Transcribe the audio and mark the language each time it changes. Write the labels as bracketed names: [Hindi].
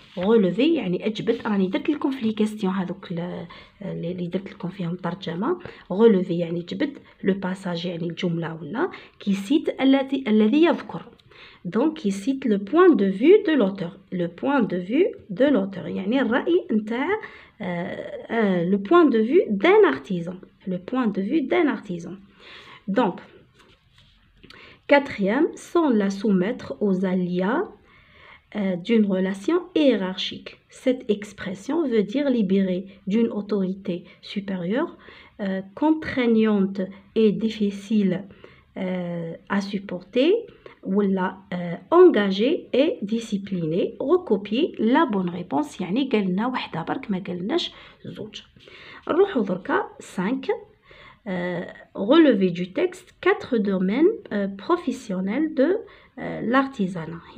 [Arabic] Relever يعني أجبت، راني درت لكم في لي كيستيون هذوك اللي درت لكم فيهم ترجمة. Relever يعني جبت، [French] le passage [Arabic] يعني الجملة ولا، [French] qui cite [Arabic] الذي يذكر. [French] Donc qui cite le point de vue de l'auteur. Le point de vue de l'auteur [Arabic] يعني الرأي نتاع [French] le point de vue d'un artisan. Le point de vue d'un artisan. Donc quatrième, sans la soumettre aux aléas d'une relation hiérarchique. Cette expression veut dire libérer d'une autorité supérieure, contraignante et difficile à supporter, ou la engagée et disciplinée. Recopier la bonne réponse. [Arabic] يعني قالنا وحده برك ما قالناش زوج. نروحو دركا 5. [French] Relever du texte 4 domaines professionnels de l'artisanat.